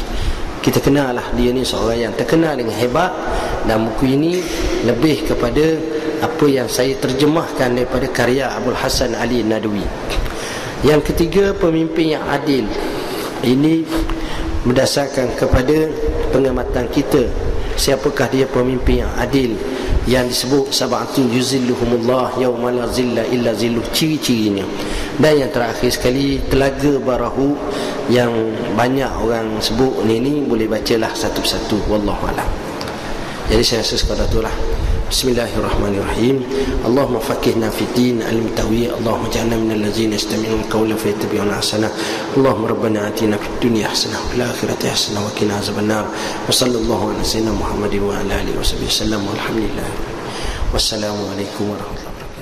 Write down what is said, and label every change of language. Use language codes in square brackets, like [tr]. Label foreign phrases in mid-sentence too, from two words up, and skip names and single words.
[ms] Kita kenal lah dia ni seorang yang terkenal dengan hebat, dan buku ini lebih kepada apa yang saya terjemahkan daripada karya Abul Hasan Ali Nadwi. Yang ketiga, pemimpin yang adil. Ini berdasarkan kepada pengamatan kita, siapakah dia pemimpin yang adil, yang disebut [ar] سبعة يظلهم الله يوم لا ظل إلا ظله, [ms] ciri-cirinya. Dan yang terakhir sekali, Telaga Barahu, yang banyak orang sebut ni boleh bacalah satu persatu, [ar] والله أعلم. [ms] Jadi saya rasa sekadar itulah. [ar] بسم الله الرحمن الرحيم. اللهم فقهنا في الدين، عليم تأويل. اللهم اجعلنا من الذين يستمعون القول فيتبعون أحسنه. اللهم ربنا آتنا في الدنيا حسنة وفي الآخرة حسنة وقنا عذاب النار. وصلى الله على سيدنا محمد وعلى آله وصحبه وسلم. والحمد لله. والسلام عليكم ورحمة الله وبركاته.